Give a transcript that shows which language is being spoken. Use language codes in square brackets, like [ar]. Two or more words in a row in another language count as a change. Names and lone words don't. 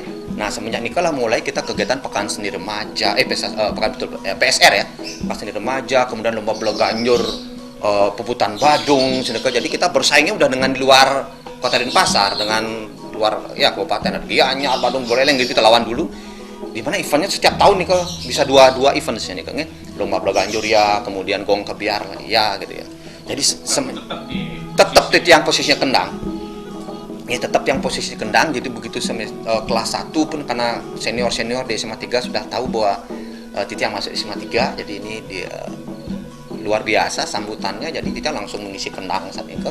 [id] Nah, semenjak nikah mulai kita kegiatan pekan seni remaja, PSR ya, pekan seni remaja, kemudian lomba bola ganjur, pebutan Badung, jadi kita bersaingnya udah dengan di luar Kota Denpasar, dengan luar ya kabupaten Gianyar, Badung, Buleleng gitu kita lawan dulu. Di mana eventnya setiap tahun nih kok bisa dua event sini kan, lomba bola ganjur ya, kemudian gong kebiar ya gitu ya. Jadi tetap yang posisinya kendang. Ya tetap yang posisi kendang, jadi begitu kelas 1 pun karena senior di SMA 3 sudah tahu bahwa Titiang masuk SMA 3, jadi ini luar biasa sambutannya, jadi kita langsung mengisi kendang saat itu.